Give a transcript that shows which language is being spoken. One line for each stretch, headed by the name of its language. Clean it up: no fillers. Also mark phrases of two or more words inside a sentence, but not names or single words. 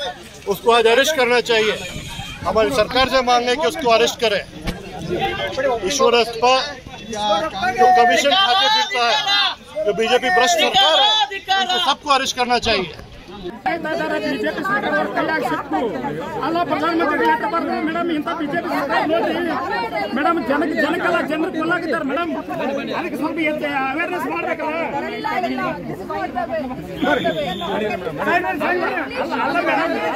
Hindi: उसको आज अरेस्ट करना चाहिए। हमारी सरकार से मांगे कि उसको अरेस्ट करें। ईश्वरप्पा जो कमीशन खाते फिरता है, जो बीजेपी भ्रष्ट सरकार है, उनको सबको अरेस्ट करना चाहिए।
Kannada: ಬಿಜೆಪಿ ಸರ್ಕಾರ ಕೈಯಾಗ ಸಿಕ್ತು ಅಲ್ಲ ಪ್ರಧಾನಮಂತ್ರಿ ಮೇಡಮ್ ಇಂಥ ಬಿಜೆಪಿ ಸರ್ಕಾರ ನೋಡ್ರಿ ಮೇಡಮ್ ಜನಕ್ಕೆಲ್ಲ ಜನರು ಕೊಲ್ಲಾಗಿದ್ದಾರೆ ಮೇಡಮ್. ಅದಕ್ಕೆ ಸ್ವಲ್ಪ ಅವೇರ್ನೆಸ್ ಮಾಡ್ಬೇಕಲ್ಲ. ಅಲ್ಲ ಮೇಡಮ್